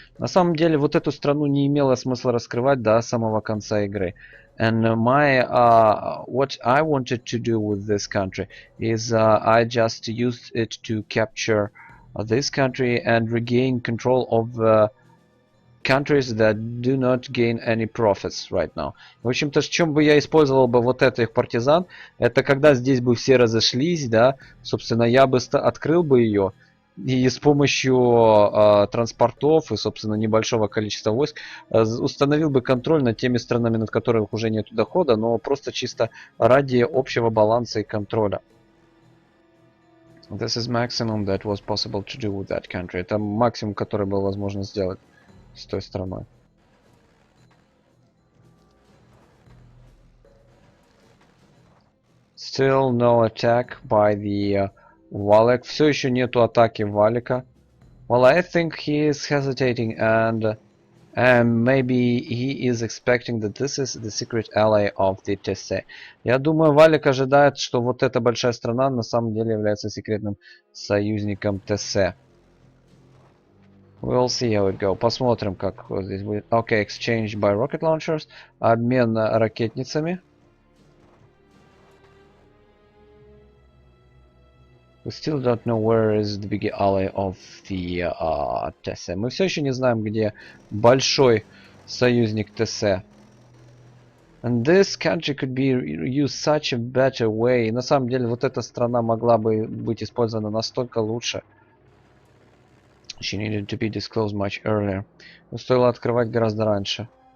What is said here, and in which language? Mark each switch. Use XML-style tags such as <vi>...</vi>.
<ru>На самом деле, вот эту страну не имело смысла раскрывать до самого конца игры.</ru> <en>And what I wanted to do with this country is I just used it to capture this country and regain control of countries that do not gain any profits right now.</en> <ru>В общем-то, в чем бы я использовал бы вот этих партизан, это когда здесь бы все разошлись, да, собственно, я бы открыл бы ее, и с помощью транспортов и, собственно, небольшого количества войск установил бы контроль над теми странами, над которыми уже нет дохода, но просто чисто ради общего баланса и контроля.</ru> <en>This is maximum that was possible to do with that country.</en> <ru>Это максимум, который было возможно сделать с той стороной.</ru> <en>Still no attack by the WALEK.</en> <ru>Все еще нету атаки Валика.</ru> <en>Well, I think he is hesitating and maybe he is expecting that this is the secret ally of the tese.</en> <ru>Я думаю, Валик ожидает, что вот эта большая страна на самом деле является секретным союзником tese.</ru> <en>We'll see how it goes.</en> <ru>Посмотрим, как здесь будет.</ru> <en>Okay, exchange by rocket launchers.</en> <ru>Обмен ракетницами.</ru> <en>We still don't know where is the big ally of the tese.</en> <ru>Мы все еще не знаем, где большой союзник tese.</ru> <en>And this country could be used such a better way.</en> <ru>И на самом деле, вот эта страна могла бы быть использована настолько лучше.</ru> <en>She needed to be disclosed much earlier.</en> <ru>Но стоило открывать гораздо раньше.</ru>